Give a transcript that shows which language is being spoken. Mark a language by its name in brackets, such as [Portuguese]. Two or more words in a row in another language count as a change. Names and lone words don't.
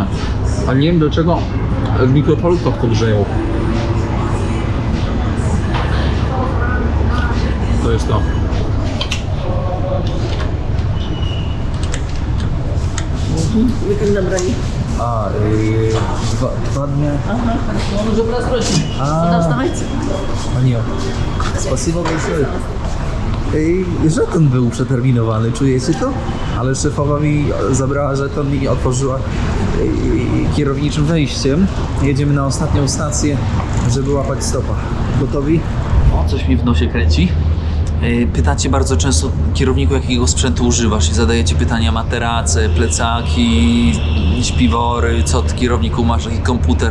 [Polish] Ale nie wiem do czego w mikrofalówkach to grzeją. To jest to. Weekend nabrali. A, 2 dni. [Russian] Ага, он уже просрочен. Куда вставайте? Panią, spasibo большое. [Polish] Żeton był przeterminowany, czujecie to? Ale szefowa mi zabrała żeton i otworzyła kierowniczym wejściem. Jedziemy na ostatnią stację, żeby łapać stopa. Gotowi? O, coś mi w nosie kręci. Pytacie bardzo często, kierowniku, jakiego sprzętu używasz i zadajecie pytania: materace, plecaki, śpiwory, co ty, kierowniku, masz, jaki komputer.